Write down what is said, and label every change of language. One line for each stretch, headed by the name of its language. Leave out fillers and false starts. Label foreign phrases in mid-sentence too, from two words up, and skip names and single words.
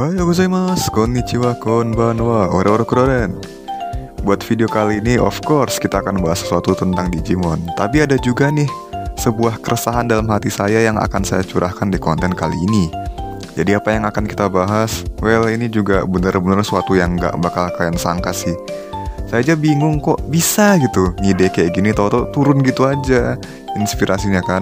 Japanese: ございます、こんにちは、こんばんは, ora-ora kuroren.
Indonesian: Buat video kali ini,
English: of course,
Indonesian: kita akan bahas sesuatu tentang Digimon. Tapi ada juga nih, sebuah keresahan dalam hati saya yang akan saya curahkan di konten kali ini. Jadi apa yang akan kita bahas? Well, ini juga bener-bener suatu yang gak bakal kalian sangka sih. Saya aja bingung kok bisa gitu, ngide kayak gini tau-tau turun gitu aja inspirasinya kan.